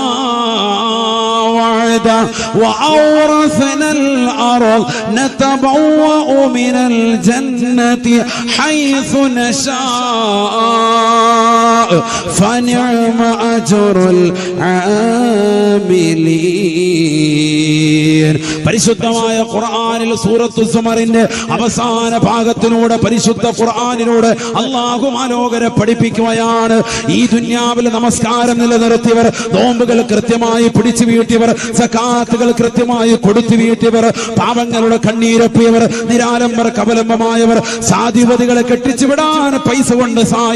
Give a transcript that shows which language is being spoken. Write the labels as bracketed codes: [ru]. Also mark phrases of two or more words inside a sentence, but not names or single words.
[ar] وعده وأورثنا الأرض نتبوأ من الجنة حيث نشاء فنعم أجر العاملين. [ml] പരിശുദ്ധമായ ഖുർആനിൽ സൂറത്തു സുമറിന്റെ അവസാന ഭാഗത്തിലൂടെ പരിശുദ്ധ ഖുർആനിലൂടെ അല്ലാഹു മനോഹര പഠിപ്പിക്കുകയാണ്. ഈ ദുനിയാവിൽ നമസ്കാരം നിലനിർത്തിയവർ, നോമ്പുകൾ കൃത്യമായി പിടിച്ചു വീട്ടിയവർ, സകാത്തുകൾ കൃത്യമായി കൊടുത്തു വീട്ടിയവർ, പാവങ്ങളുടെ കണ്ണീരൊപ്പിയവർ, നിരാലംബർ കവലംബമായവർ, സാധുവതികളെ കെട്ടിച്ചു വിടാൻ പൈസ കൊണ്ട്